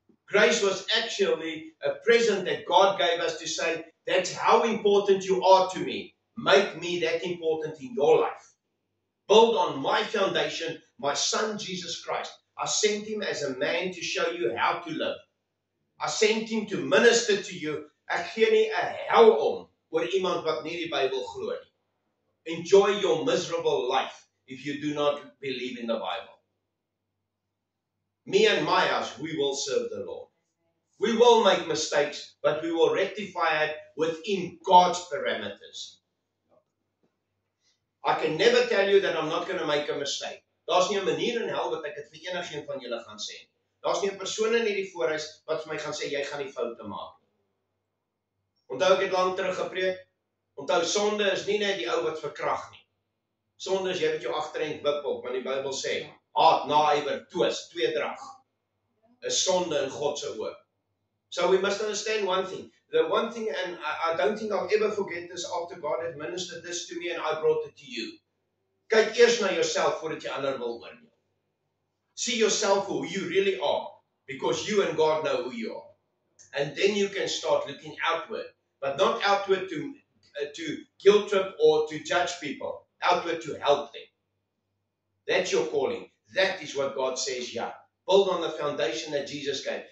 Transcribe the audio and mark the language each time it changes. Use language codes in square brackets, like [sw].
[en] Grace was actually a present that God gave us to say, that's how important you are to me. Make me that important in your life. Build on my foundation, my son Jesus Christ. I sent him as a man to show you how to live. I sent him to minister to you. [af] Ek gee nie 'n hel om oor iemand wat nie die Bybel glo nie. [en] Enjoy your miserable life if you do not believe in the Bible. Me and my house, we will serve the Lord. We will make mistakes, but we will rectify it within God's parameters. I can never tell you that I'm not going to make a mistake. [af] Daar's nie 'n manier in hel wat ek dit vir enigiemand van julle gaan sê nie. Daar's nie 'n persoon in hierdie voorhuis wat vir my gaan sê jy gaan nie foute maak nie. Onthou ek het lank terug gepreek. Onthou sonde is nie net die ou wat verkrag nie. Sonde is jy wat jou agterend wippel, want die Bybel sê haat, naaiwer, twis, tweedrag is sonde in God se oë. [en] So we must understand one thing. The one thing, and I don't think I'll ever forget this after God had ministered this to me and I brought it to you. [af] Kyk eers na jouself voordat jy ander wil oordeel. [en] See yourself for who you really are, because you and God know who you are. And then you can start looking outward, but not outward to guilt trip or to judge people, outward to help them. That's your calling. That is what God says, yeah. Build on the foundation that Jesus gave.